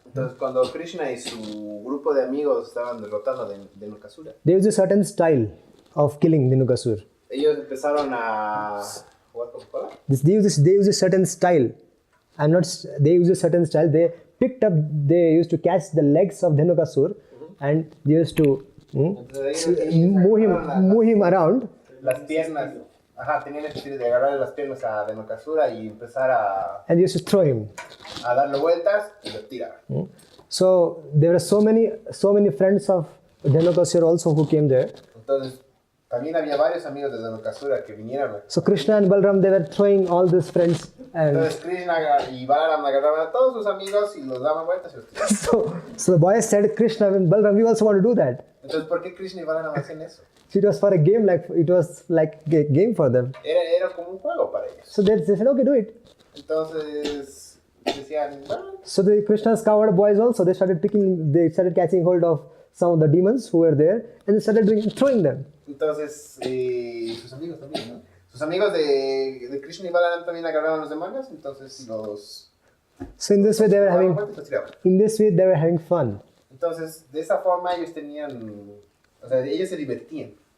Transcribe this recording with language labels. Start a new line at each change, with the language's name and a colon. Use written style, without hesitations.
Spanish: Entonces, cuando Krishna y su grupo de amigos estaban derrotando a Dhenukasura,
English: there is a certain style of killing Dhenukasura.
Spanish: ellos empezaron a jugar con cola.
English: They use a certain style. They use a certain style. They used to catch the legs of Dhenukasura and they used to
Spanish: Entonces, ellos
English: move him around.
Spanish: las piernas. Ajá, tenían el estilo de agarrar las piernas a Dhenukasura y empezar
English: And they used to throw him.
Spanish: a darle vueltas y lo tirar.
English: So there were so many friends of Dhenukasura also who came there.
Spanish: Entonces, también había varios amigos de Dhenukasura que vinieron.
English: So Krishna and Balram, they were throwing all these friends. And
Spanish: Entonces, Krishna y Balaram agarraban a todos sus amigos y los daban vueltas y los tiraban.
English: so the boys said, Krishna and Balram, we also want to do that.
Spanish: Entonces, ¿por qué Krishna y Balaram hacían eso?
English: So it was for a game, it was like a game for them.
Spanish: Era como un juego para ellos.
English: So they said, okay, do it.
Spanish: Entonces, decían, bueno,
English: So the Krishna's coward boys also, they started catching hold of some of the demons who were there and they started throwing them.
Spanish: entonces sus amigos también, ¿no? Sus amigos de Krishna y Balaram también agarraban los demonios, entonces los
English: So in this way they were
Spanish: daban
English: having
Spanish: vueltas y los tiraban.
English: fun.
Spanish: Entonces, de esa forma ellos ellos se divertían.